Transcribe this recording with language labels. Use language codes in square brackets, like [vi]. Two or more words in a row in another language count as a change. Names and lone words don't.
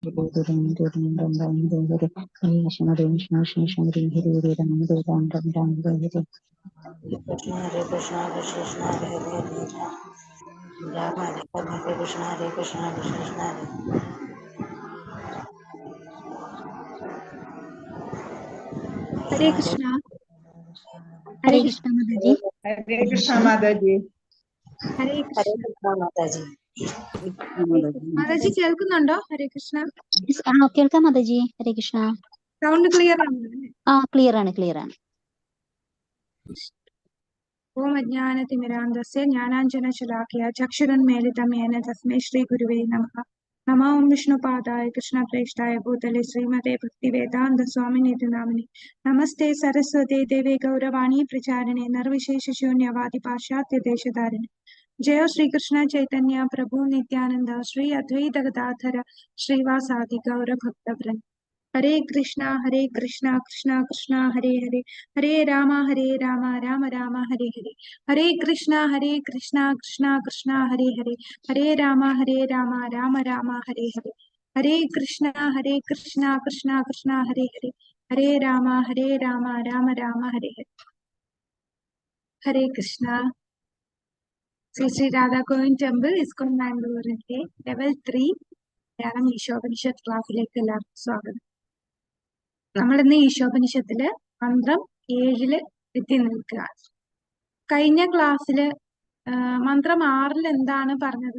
[sa] Hare Krishna, Krishna Krishna, Hare Hare, Rama Hare Rama, Hare Krishna, Krishna Krishna, Hare. Hare Krishna. Hare Krishna Mataji. Hare Krishna Mataji. Hare Krishna. Mataji. [ml] Mataji കേൾക്കുന്നുണ്ടോ? [sa] ഹരേ കൃഷ്ണ. [ml] കേൾക്കാം മാതാജി. [sa] ഹരേ കൃഷ്ണ. [ml] സൗണ്ട് ക്ലിയർ ആണ്? ക്ലിയർ ആണ്. [sa] ഓം അജ്ഞാനതിമിരാന്തസ്യ ജ്ഞാനാഞ്ജനശലാഖയ ചക്ഷുരുന്മീലിതം യേന തസ്മൈ ശ്രീ ഗുരുവേ നമഃ. നമോ വിഷ്ണുപാദായ കൃഷ്ണപ്രേഷ്ഠായ ഭൂതലേ ശ്രീമതേ ഭക്തിവേദാന്ത സ്വാമിനീതി നാമിനി. നമസ്തേ സരസ്വതേ ദേവേ ഗൗരവാണി പ്രചാരിണേ നിർവിശേഷശൂന്യവാദി പാശ്ചാത്യ ദേശധാരിണി. ജയ ശ്രീകൃഷ്ണ ചൈതന്യ പ്രഭു നിത്യാനന്ദ ശ്രീ അദ്വൈത ഗദാധര ശ്രീവാസാദി ഗൗരഭക്തവൃന്ദ. ഹരേ കൃഷ്ണ കൃഷ്ണ കൃഷ്ണ ഹരേ ഹരേ, ഹരേ രാമ രാമ രാമ ഹരേ ഹരേ. ഹരേ കൃഷ്ണ കൃഷ്ണ കൃഷ്ണ ഹരേ ഹരേ, ഹരേ രാമ രാമ രാമ ഹരേ ഹരേ. ഹരേ കൃഷ്ണ കൃഷ്ണ കൃഷ്ണ ഹരേ ഹരേ, ഹരേ രാമ രാമ രാമ ഹരേ ഹരേ. ഹരേ കൃഷ്ണ. [ml] ശ്രീ രാധാ ഗോവിന്ദ് ടെമ്പിൾ ഇസ്കോൺ ബാംഗ്ലൂരിന്റെ ലെവൽ 3 മലയാളം ഈശോപനിഷത്ത് ക്ലാസ്സിലേക്ക് എല്ലാവർക്കും സ്വാഗതം. നമ്മളിന്ന് ഈശോപനിഷത്തില് മന്ത്രം 7 എത്തി നിൽക്കുകയാണ്. കഴിഞ്ഞ ക്ലാസ്സില് മന്ത്രം 6 എന്താണ് പറഞ്ഞത്?